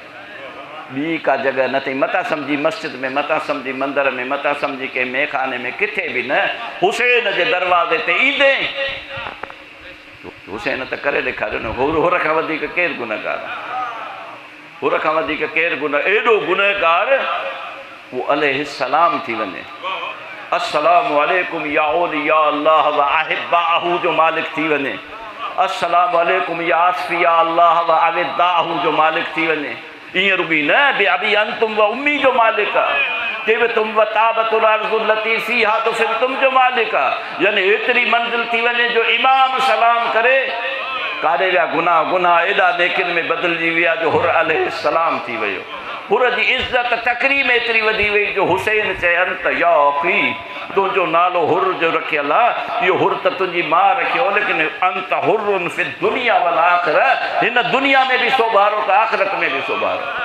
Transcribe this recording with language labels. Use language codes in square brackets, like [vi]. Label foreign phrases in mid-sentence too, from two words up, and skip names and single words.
[sd] ॿी का जॻह न अथई, मता सम्झी मस्जिद में, मता सम्झी मंदर में, मता सम्झी कंहिं मेखाने में, किथे बि न। हुसैन जे दरवाज़े ते ईंदे हुसैन त करे ॾेखारियो न, हुर खां वधीक केरु गुनहगार, हुर खां वधीक केरु एॾो गुनहगार उहो अलैहिस्सलाम थी वञे। [ar] السلام عليكم يا أولياء الله وأحبائه [sd] जो मालिक थी वञे। [ar] السلام عليكم يا أصفياء الله وأودائه [sd] जो मालिक थी वञे। ईअं रुॻी न [ar] بأبي أنتم وأمي [sd] जो मालिक आहे, चए तुम [ar] وطابت الأرض التي فيها [sd] तुम जो मालिक आहे। यानी एतिरी मंज़िल थी वञे जो इमाम सलाम करे काॾे विया गुनाह एॾा नेकियुनि में बदिलजी विया जो हुर अलैहिस्सलाम थी वियो। हुर जी इज़त तकरीम एतिरी वधी वई जो हुसैन चए [ar] أنت يا أخي, [sd] तुंहिंजो नालो हुर जो रखियलु आहे, इहो हुर त तुंहिंजी माउ रखियो, लेकिन [ar] أنت حر في الدنيا والآخرة, [sd] हिन दुनिया में बि सोभारो त आख़िरत में बि सोभारो।